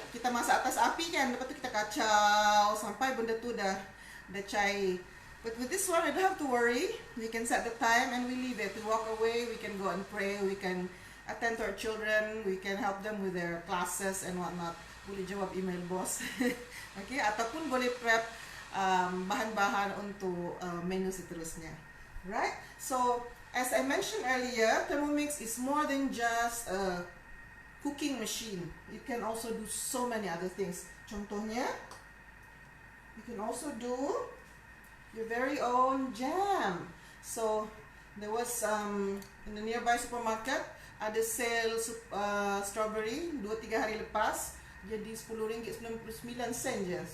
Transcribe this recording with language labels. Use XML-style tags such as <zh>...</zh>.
<ms>Kita masak atas api kan, lepas tu kita kacau sampai benda tu dah cair.</ms> <en>But with this one, I don't have to worry. We can set the time and we leave it. We walk away. We can go and pray. We can attend to our children, we can help them with their classes and whatnot.</en> <ms>Boleh jawab email boss. Okay, ataupun boleh prep bahan-bahan untuk menu seterusnya.</ms> <en>Right? So, as I mentioned earlier, Thermomix is more than just a cooking machine. It can also do so many other things. Contohnya, you can also do your very own jam. So, there was in the nearby supermarket</en> <ms>ada</ms> <en>sale strawberry 2-3</en> <ms>hari lepas, jadi</ms> <en>RM10.99</en> <ms>je.</ms>